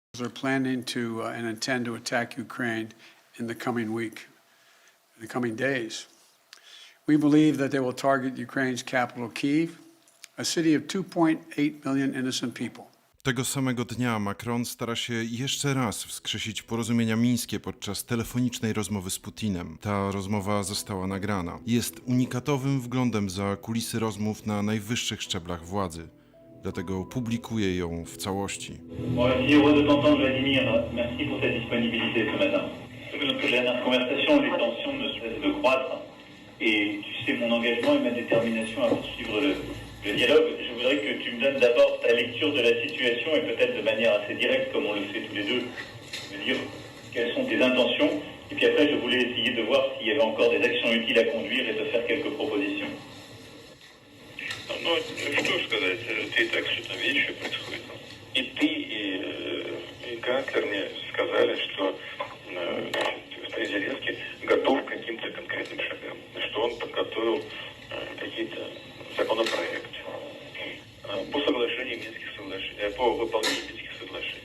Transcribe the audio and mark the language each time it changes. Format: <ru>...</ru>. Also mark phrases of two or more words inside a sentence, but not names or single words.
<en>are planning to and intend to attack Ukraine in the coming week, in the coming days. We believe that they will target Ukraine's capital, Kyiv, a city of 2.8 million innocent people.</en> <pl>Tego samego dnia Macron stara się jeszcze raz wskrzesić porozumienia mińskie podczas telefonicznej rozmowy z Putinem. Ta rozmowa została nagrana. Jest unikatowym wglądem za kulisy rozmów na najwyższych szczeblach władzy. Dlatego publikuje ją w całości.</pl> <fr>Le dialogue, je voudrais que tu me donnes d'abord ta lecture de la situation et peut-être de manière assez directe, comme on le fait tous les deux, me dire quelles sont tes intentions. Et puis après, je voulais essayer de voir s'il y avait encore des actions utiles à conduire et de faire quelques propositions.</fr> <ru>Ну, что сказать, ты так все там видишь, что происходит. И ты, и канцлер мне сказали, что господин Зеленский готов к каким-то конкретным шагам, что он подготовил какие-то законопроекты по соглашению Минских соглашений, по выполнению Минских соглашений.</ru>